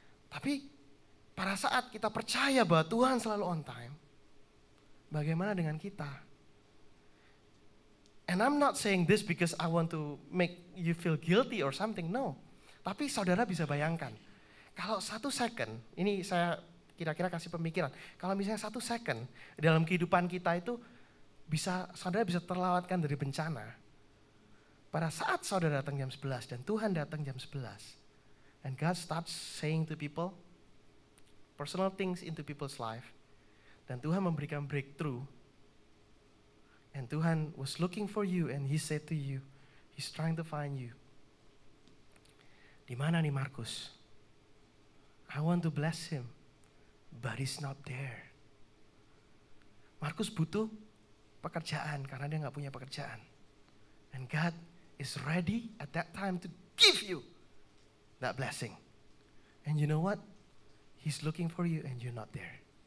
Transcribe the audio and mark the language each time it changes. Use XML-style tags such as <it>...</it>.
<id>Tapi pada saat kita percaya bahwa Tuhan selalu on time, bagaimana dengan kita?</id> <en>And I'm not saying this because I want to make you feel guilty or something, no.</en> <id>Tapi saudara bisa bayangkan, kalau 1 second, ini saya kira-kira kasih pemikiran, kalau misalnya 1 second dalam kehidupan kita itu, saudara bisa terlewatkan dari bencana. Pada saat saudara datang jam 11 dan Tuhan datang jam 11.</id> <en>And God starts saying to people, personal things into people's life.</en> <id>Dan Tuhan memberikan breakthrough.</id> <en>And Tuhan was looking for you and He said to you, He's trying to find you.</en> <id>Di mana nih</id> <en>Markus? I want to bless him, but he's not there.</en> <id>Markus butuh pekerjaan karena dia nggak punya pekerjaan.</id> <en>And God is ready at that time to give you that blessing. And you know what? He's looking for you and you're not there.</en>